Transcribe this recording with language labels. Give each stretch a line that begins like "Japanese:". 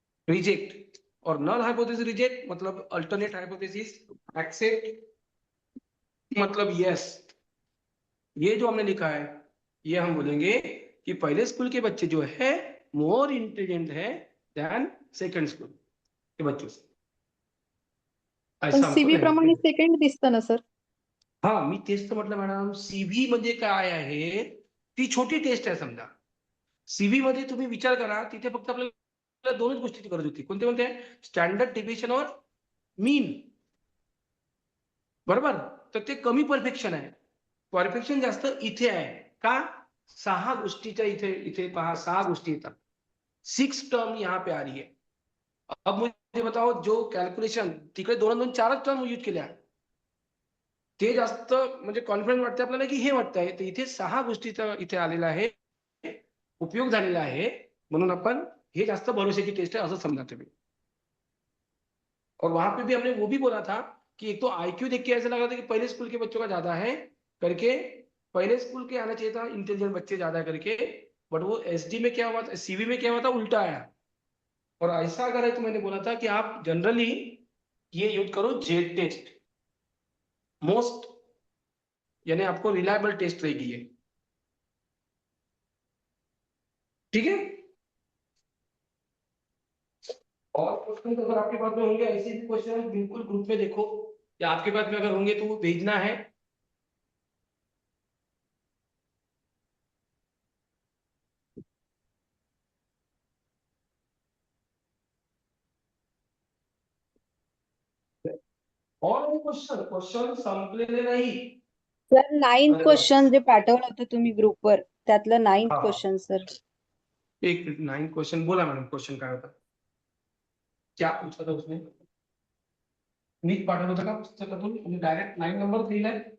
Hindi: Reject और null hypothesis reject मतलब alternate hypothesis accept मतलब यस ये जो हमने लिखा है ये हम बोलेंगे कि पहले स्कूल के बच्चे जो है मोर इंटेलिजेंट है देन सेकंड स्कूल के बच्चों से
Marathi: पण
Hindi: ऐसा हमको सीबी कहना
Marathi: प्रमाणे
Hindi: है।
Marathi: सेकंड दिसतं ना सर हा मी तेच तर म्हटलं मॅडम सीव्ही म्हणजे काय आहे ती छोटी टेस्ट आहे समजा सीव्ही मध्ये तुम्ही विचार करा तिथे फक्त आपल्याला दोनच गोष्टीची गरज होती कोणते कोणते स्टँडर्ड डेव्हिएशन और मीन बरोबर तर ते कमी परफेक्शन आहे परफेक्शन जास्त इथे आहे का 6 गोष्टीच्या इथे इथे पहा 6 गोष्टी येतात
Hindi: 6 टर्म यहाँ पे आ रही है. अब मुझे बताओ
Marathi: जो कॅल्क्युलेशन तिकडे 2 4च टर्म यूज केल्या ते जास्त म्हणजे कॉन्फिडन्स वाटते आपल्याला की हे वाटतंय. तर इथे 6 गोष्टीचा इथे आलेला आहे, उपयोग झालेला आहे, म्हणून आपण हे जास्त भरोसेची टेस्ट है असं समझा तुम्ही.
Hindi: और वहां पे भी हमने वो भी बोला था कि एक तो आईक्यू देख के ऐसा लगा था कि पहले स्कूल के बच्चों का ज्यादा है करके, पहले स्कूल के आना चाहिए था इंटेलिजेंट बच्चे ज्यादा करके, बट वो एसडी में क्या हुआ था, सीवी में क्या हुआ था, उल्टा आया. और ऐसा अगर है तो मैंने बोला था कि आप जनरली ये यूज करो जेड टेस्ट, मोस्ट यानी आपको रिलायबल टेस्ट रहेगी ये. ठीक है. और क्वेश्चन अगर आपके पास में होंगे ऐसे भी क्वेश्चन बिल्कुल ग्रुप में देखो, या आपके पास में अगर होंगे तो वो भेजना है.
Marathi: और भी क्वेश्चन क्वेश्चन संपलेले नाही. सर 9 अरे क्वेश्चन जे पाठवलं होतं तुम्ही ग्रुपवर त्यातलं 9 हा.
English: Question sir.
Hindi: एक मिनट 9 क्वेश्चन बोला मैडम,
Marathi: क्वेश्चन काय होता,
Hindi: क्या पूछा था उसने,
Marathi: नीट पाठवलं होतं का पुस्तकातून, डायरेक्ट 9 नंबर दिलाय.